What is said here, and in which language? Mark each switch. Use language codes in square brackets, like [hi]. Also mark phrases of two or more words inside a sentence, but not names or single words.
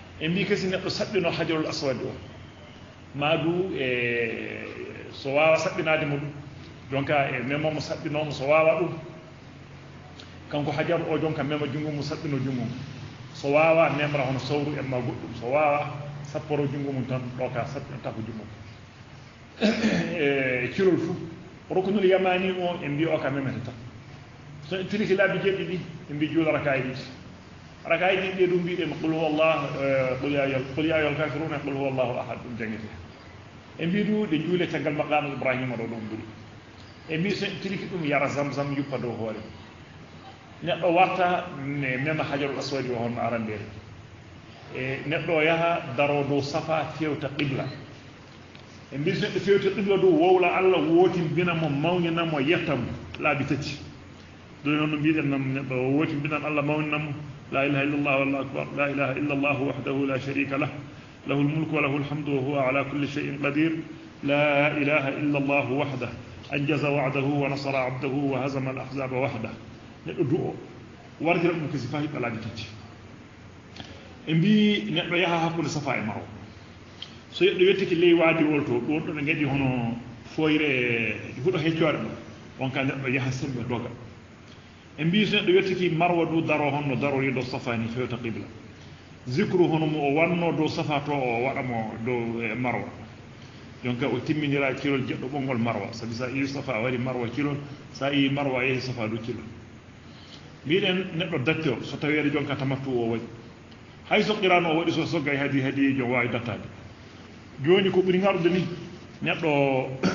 [ff] en mbi kasi neɗɗo saɓɓino [ar] الحجر الأسود [ff] o maadu so waawa saɓɓinaade mo ɗum donc e memomo saɓɓinomo so waawa ɗum kanko hajar o jonka mema junngo mum saɓɓino junngo mum so waawa memra hono sawru en ma goɗɗum so waawa sapporo junngo mum tan ɗo ka saɓɓinata ko junngo mum e cirol fuu roknul yamani o en mbi o ka memete tan so en tiliki laabi jeɗɗi ɗi en mbi juula rakaye ɗiɗi rakaye ɗiɗi ɗe ɗum mbiɗen [ar] قل هو الله قل يا أيها الكافرون قل هو الله أحد [ff] ɗum jangete en mbi du ɗe juule caggal maqamu ibrahima ɗo ɗum ɓuri en mbi so en tiliki ɗum yara zamzam yuppa dow hoore neɗɗo warta mema [ar] الحجر الأسود [ff] o honno arandere e neɗɗo o yaha daro dow safa fewta qibla e mbi so neɗɗo fewta qibla dow wowla allah wotimbinamo mawninamo yettamo laabi tati ɗo noon no mbiɗen nam neɗɗo o wotimbinan allah mawninamo [ar] لا إله إلا الله والله أكبر لا إله إلا الله وحده لا شريك له له الملك وله الحمد وهو على كل شيء قدير لا إله إلا الله وحده أنجز وعده ونصر عبده وهزم الأحزاب وحده [ff] neɗɗo du'o wartira ɗum ko sifa hiɓɓe laabi tati e mbi neɗɗo yaha hakkude safa e marwa so yeɗɗo wettiki ley waadiwol to ɗon ɗo ɓe gaɗi hono foyre huɗo heccoore ɗum on ka neɗɗo yaha sembe doga e mbi so neɗɗo wettiki marwa du daro honno darori dow safa ni fewta qibla zicru hono mo o wanno dow safa to o waɗamo dow marwa donc o timminira kilol jeɗɗo ɓoggol marwa sabi sa iwi safa wari marwa kilol sa iwi marwa yehi safa du kilol mbiɗen neɗɗo datte o so taweede jonka tamattu o waɗi hay so qirano o waɗi so soggay hadi jo wawi dattade joni ko ɓuri ngarude ni neɗɗo